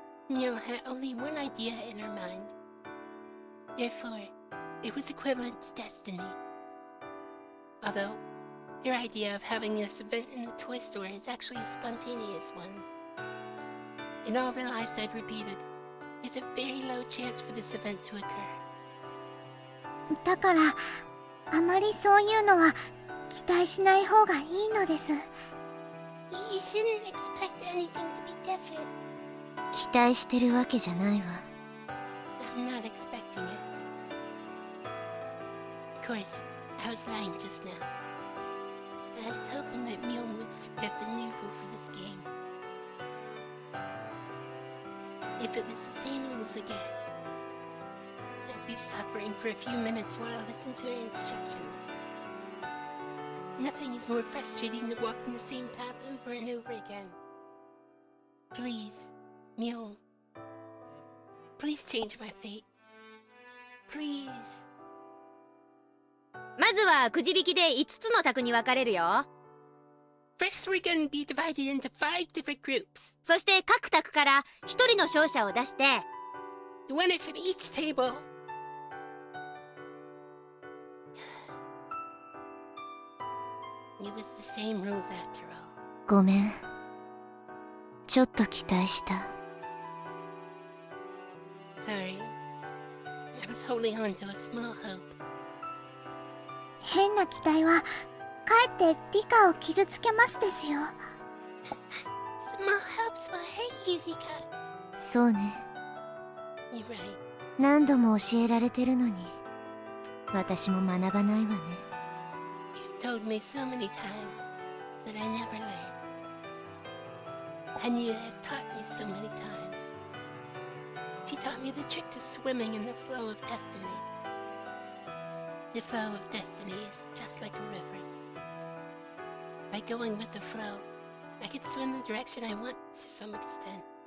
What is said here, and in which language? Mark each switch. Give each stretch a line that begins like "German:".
English: Mion had only one idea in her mind. Therefore, it was equivalent to destiny. Although, her idea of having this event in the toy store is actually a spontaneous one. In all the lives I've repeated, there's a very low chance for this event to occur.
Japanese: だから、あまりそういうのは期待しない方がいいのです。
English: You shouldn't expect anything to be different.
Japanese: 期待してるわけじゃないわ。
English: I'm not expecting it. Of course, I was lying just now. I was hoping that Mion would suggest a new rule for this game. If it was the same rules again, I'd be suffering for a few minutes while I listened to her instructions. Nothing is more frustrating than walking the same path over and over again. Please, Mion. Please change my fate. Please.
Japanese: まずはくじ引きで5つの択に分かれるよ。
English: First, we're going to be divided into 5 different groups.
Japanese: そして各択から1人の勝者を出して、
English: The winner from each table. It was the same rules after all.
Japanese: ごめん。ちょっと期待した。
English: Sorry. I was holding on to a small hope.
Japanese: 変な期待はかえってリカを傷つけますですよ。
English: Small hopes will hurt you, Rika.
Japanese: そうね。
English: You're right.
Japanese: 何度も教えられてるのに、私も学ばないわね。
English: You've told me so many times, but I never learned. Hanya has taught me so many times. She taught me the trick to swimming in the flow of destiny. The flow of destiny is just like a river's. By going with the flow, I could swim the direction I want to some extent.